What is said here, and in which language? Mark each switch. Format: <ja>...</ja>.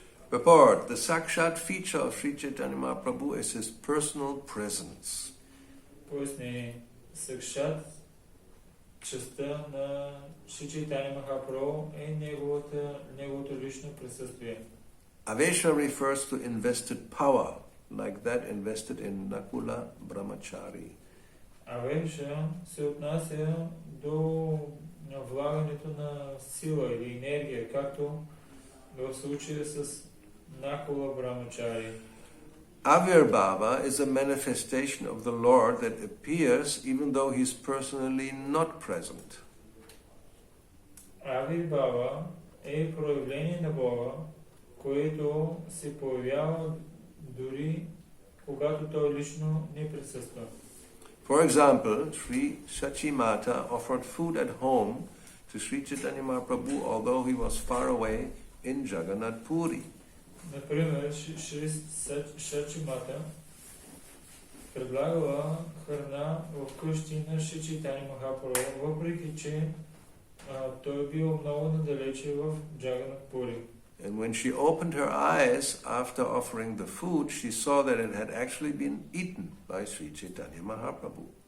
<en>Purport: the Sakshat feature of Sri Chaitanya Mahaprabhu is his personal presence.</en> <bg>Пояснение. Сакшат, частта на Шри Чайтания Махапрабху е неговото лично присъствие.</bg> <en>Avesha refers to invested power, like that invested in Nakula Brahmachari.</en> <bg>Авеша се отнася до влагането на сила или енергия, както в случая с Накула Брамачари.</bg> <en>Avirbhava is a manifestation of the Lord that appears even though he is personally not present.</en> <bg>Авирбхава е проявление на Бога, което се появява дори когато той лично не присъства.</bg> <en>For example, Sri Sachimata offered food at home to Sri Chaitanya Mahaprabhu although he was far away in Jagannath Puri.</en> <bg>Например, Шри Сачимата предлагала храна в къщи на Шри Чайтания Махапрабху, въпреки че той бил много надалече в Джаганат Пури.</bg> <en>And when she opened her eyes after offering the food, she saw that it had actually been eaten by Sri Chaitanya Mahaprabhu.</en>